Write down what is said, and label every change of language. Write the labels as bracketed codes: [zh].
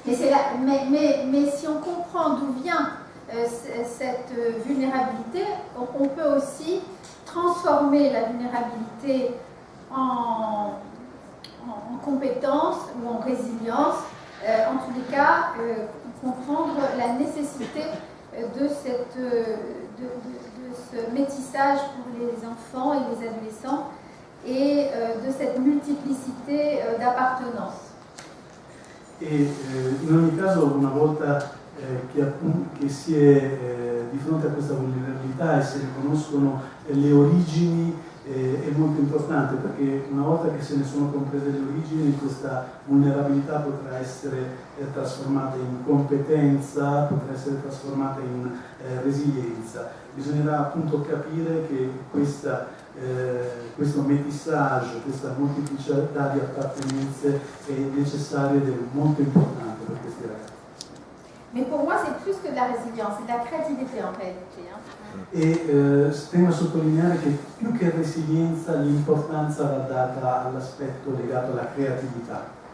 [fr] Mais si on comprend d'où vient cette vulnérabilité, on peut aussi transformer la vulnérabilité en compétence ou en résilience, en tous les cas, comprendre la nécessité de ce métissage pour les enfants et les adolescents et de cette multiplicité d'appartenance. [it] E in ogni caso, una volta che si è di fronte a questa vulnerabilità e si riconoscono le origini, è molto importante, perché una volta che se ne sono comprese le origini, questa vulnerabilità potrà essere trasformata in competenza, potrà essere trasformata in resilienza. Bisognerà appunto capire che questo métissage, questa molteplicità di appartenenze è necessaria ed è molto importante per questi ragazzi. [fr] Mais pour moi, c'est plus que de la résilience, c'est de la créativité en réalité. [it] E tengo a sottolineare che più che resilienza l'importanza va data all'aspetto legato alla creatività.